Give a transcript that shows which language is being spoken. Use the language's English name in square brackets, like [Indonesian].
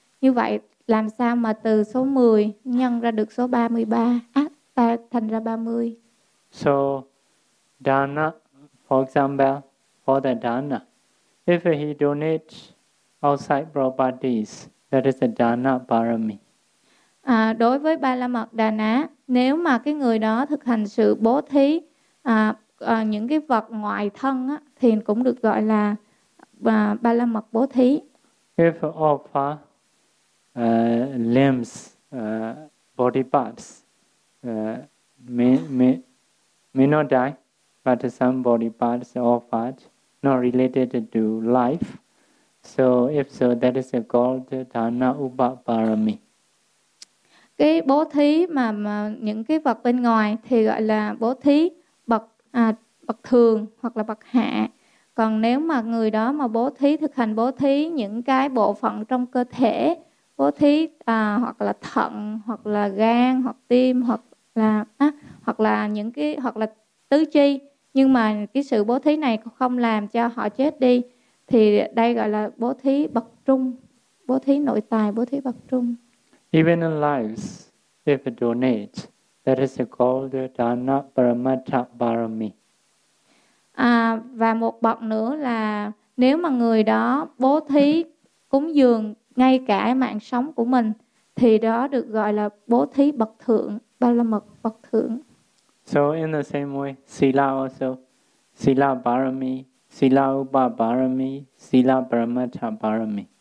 [Vietnamese] Như vậy làm sao mà từ số 10 nhân ra được số 33 ta thành ra 30? [English] So dana, for example, for the dana, if he donates outside properties, that is a dana parami. [Vietnamese] Đối với ba la mật đà ná, nếu mà cái người đó thực hành sự bố thí những cái vật ngoài thân á, thì cũng được gọi là ba la mật bố thí. [English] If offer limbs, body parts, may not die, but some body parts offered not related to life. So if so, that is called dana upaparami. [Vietnamese] Cái bố thí mà những cái vật bên ngoài thì gọi là bố thí bậc thường hoặc là bậc hạ. Còn nếu mà người đó mà bố thí, thực hành bố thí những cái bộ phận trong cơ thể, bố thí hoặc là thận, hoặc là gan, hoặc tim, hoặc là tứ chi, nhưng mà cái sự bố thí này không làm cho họ chết đi, thì đây gọi là bố thí bậc trung, bố thí nội tài, bố thí bậc trung. [English] Even in lives, if it donates, that is called the dana paramattha parami. [Vietnamese] Và một bậc nữa là nếu mà người đó bố thí cúng dường ngay cả mạng sống của mình, thì đó được gọi là bố thí bậc thượng, ba la mật bậc thượng. [English] So in the same way, sila also, sila parami, sila upa parami, sila paramattha parami.